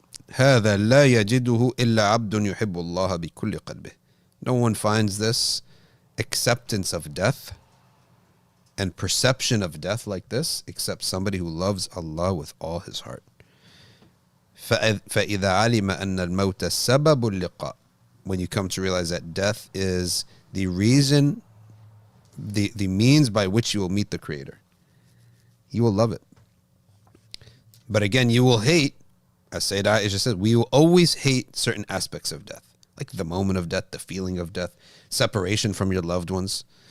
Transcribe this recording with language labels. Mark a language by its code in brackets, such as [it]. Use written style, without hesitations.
[ar] هذا لا يجده إلا عبد يحب الله بكل قلبه. [en] No one finds this acceptance of death and perception of death like this except somebody who loves Allah with all his heart. [ar] فإذا علم أن الموت سبب اللقاء. [en] When you come to realize that death is the reason, the means by which you will meet the Creator, you will love it. But again, you will hate, as Sayyidah Aisha says, we will always hate certain aspects of death, like the moment of death, the feeling of death, separation from your loved ones.